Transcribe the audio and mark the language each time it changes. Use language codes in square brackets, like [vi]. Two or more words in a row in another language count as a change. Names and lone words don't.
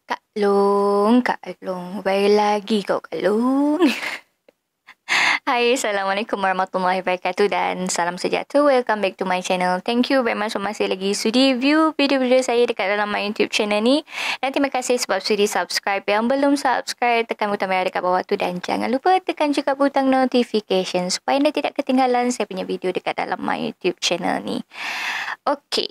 [ms] Kak Long. Baik lagi kau, Kak Long. Hai, [ar] السلام عليكم ورحمة الله وبركاته [ms] dan salam sejahtera. [en] Welcome back to my channel. Thank you very much for [ms] masih lagi sudi view video-video saya dekat dalam [en] my YouTube channel [ms] ni. Dan terima kasih sebab sudi subscribe. Yang belum subscribe, tekan butang merah dekat bawah tu dan jangan lupa tekan juga butang notification supaya anda tidak ketinggalan saya punya video dekat dalam [en] my YouTube channel [ms] ni. [en] Okay.